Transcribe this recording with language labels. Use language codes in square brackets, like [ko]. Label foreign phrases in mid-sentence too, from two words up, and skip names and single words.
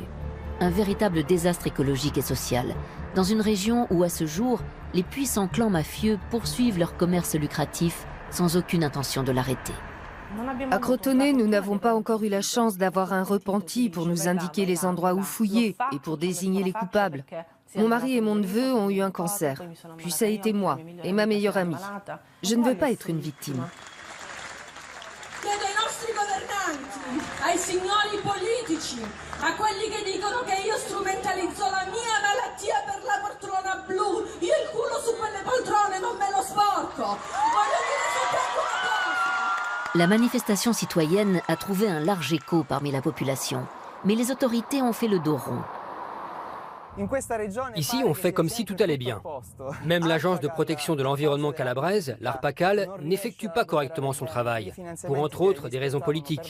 [fr] Un véritable désastre écologique et social, dans une région où à ce jour, les puissants clans mafieux poursuivent leur commerce lucratif sans aucune intention de l'arrêter. À Crotone, nous n'avons pas encore eu la chance d'avoir un repenti pour nous indiquer les endroits où fouiller et pour désigner les coupables. Mon mari et mon neveu ont eu un cancer, puis ça a été moi et ma meilleure amie. Je ne veux pas être une victime. [it] Ai signori politici, a quelli che dicono che io strumentalizzo la mia malattia per la poltrona blu. Io il culo su quelle poltrone non me lo sporco. Voglio dire soltanto una cosa. [fr] La manifestation citoyenne a trouvé un large écho parmi la population, mais les autorités ont fait le dos rond. Ici, on fait comme si tout allait bien. Même l'agence de protection de l'environnement calabraise, l'ARPACAL, n'effectue pas correctement son travail, pour entre autres des raisons politiques.